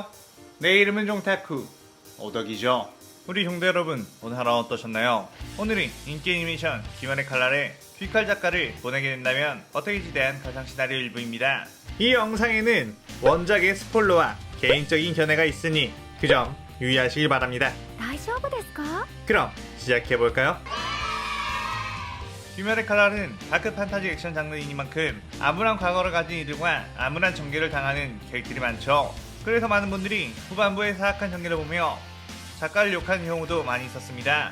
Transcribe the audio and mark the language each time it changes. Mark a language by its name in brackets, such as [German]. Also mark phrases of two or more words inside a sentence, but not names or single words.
[Korean] 내 이름은 종타쿠 오덕이죠. 우리 종대 여러분, 오늘 하루 어떠셨나요? 오늘이 인기 애니메이션 귀환의 칼날의 귀칼 작가를 보내게 된다면 어떻게지 대한 가상 시나리오 일부입니다. 이 영상에는 원작의 스포일러와 개인적인 견해가 있으니 그 점 유의하시길 바랍니다. [Japanese] 大丈夫ですか? [Korean] 그럼 시작해볼까요? 귀멸의 칼날은 다크 판타지 액션 장르이니만큼 암울한 과거를 가진 이들과 암울한 전개를 당하는 캐릭터들이 많죠. 그래서 많은 분들이 후반부의 사악한 전개를 보며 작가를 욕한 경우도 많이 있었습니다.